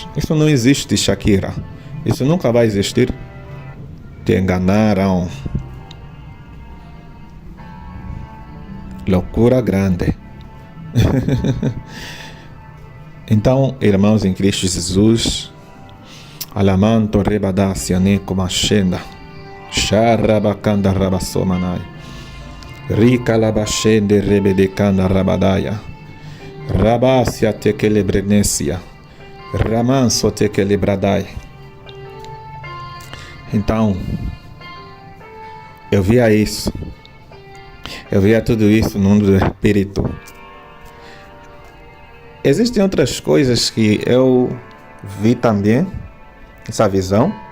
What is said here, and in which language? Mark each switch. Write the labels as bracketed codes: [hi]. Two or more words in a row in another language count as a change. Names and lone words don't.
[pt] Isso não existe, Shakira. Isso nunca vai existir. Te enganaram. Loucura grande. Então, irmãos em Cristo Jesus, alamanto rebada sianeco machenda, charabacanda rabassomanai, rica labachende rebedecanda rabadaya, rabasia tekelebrenesia, ramanso tekelebradai. Então, eu via isso. Eu via tudo isso no mundo do espírito. Existem outras coisas que eu vi também, essa visão.